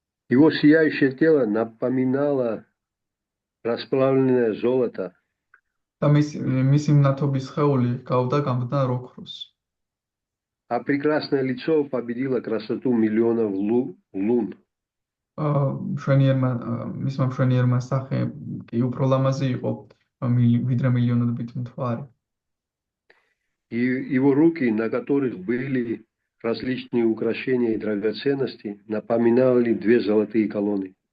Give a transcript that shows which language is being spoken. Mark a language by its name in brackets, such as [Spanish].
[Russian] Его сияющее тело напоминало расплавленное золото. [Georgian] და მისი მნათობის სხეული გავდა გამდნარ ოქროს. [Russian] А прекрасное лицо победило красоту миллионов лун. [Georgian] მისმა მშვენიერმა სახე კი უფრო ლამაზი იყო ვიდრე მილიონობით მთვარე. [Russian] И его руки, на которых были различные украшения и драгоценности, напоминали две золотые колонны.